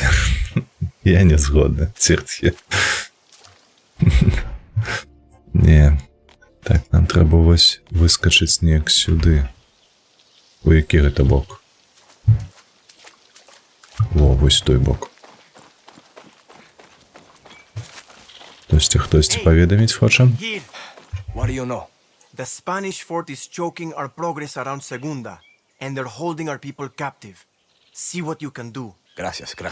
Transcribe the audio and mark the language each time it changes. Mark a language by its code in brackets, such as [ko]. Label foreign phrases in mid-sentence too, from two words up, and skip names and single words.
[be] Я не згодны, ціртхі. Не. Так, нам трэба вось выскачыць неяк сюды. У які гэта бок? Во, вось той бок. Хтосьці паведаміць хоча? [en] What do you know? The Spanish fort is choking our progress around Segunda. And they're holding our people captive. See what you can do. Gracias.